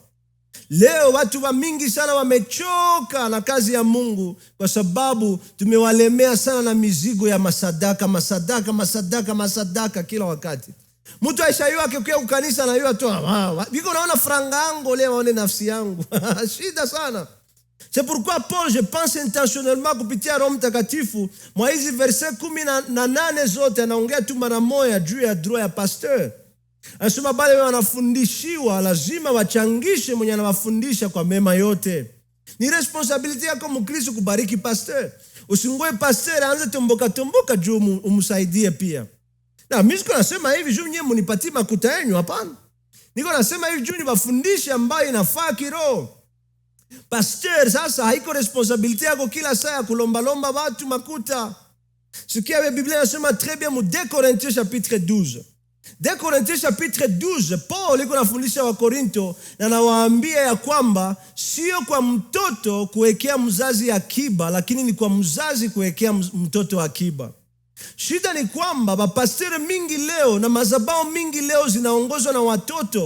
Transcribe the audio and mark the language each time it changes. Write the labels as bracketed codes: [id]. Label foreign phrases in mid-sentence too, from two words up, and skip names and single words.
[sw] Leo watu wa mingi sana wamechoka na kazi ya Mungu kwa sababu tumewalemea sana na mizigo ya masadaka kila wakati. Mtu aishaiwa akikia kukanisa na yua tu, biko naona franga yangu leo waone nafsi yangu. Shida sana. [fr] C'est pourquoi Paul, je pense intentionnellement [sw] kupitia Roho Mtakatifu, mwa hizi verse 18 zote anaongea tu mara moja juu ya droit ya pasteur. Anasema bale wanafundishiwa lazima wachangishe mwenye anawafundisha kwa mema yote. Ni responsibility yako Mkristo kubariki pasteur. Usingoe pasteur aanze tomboka juu umsaidie pia. Na mimi siko nasema hivi juu nyewe mnipatie makuta yenu, hapana. Niko nasema hivi juu niwafundishe ambayo inafaa kiroho. Pasteur sasa haiko responsibility yako kila saa kulomba watu makuta. Sikia Biblia inasema [fr] très bien [sw] mu [fr] 2 Corinthiens chapitre 12. 2 Corinthiens chapitre 12, [sw] Paul iko nafundisha wa Korinto na nawaambia ya kwamba sio kwa mtoto kuwekea mzazi akiba, lakini ni kwa mzazi kuwekea mtoto akiba. Shida ni kwamba mapasteri mingi leo na mazabao mingi leo zinaongozwa na watoto.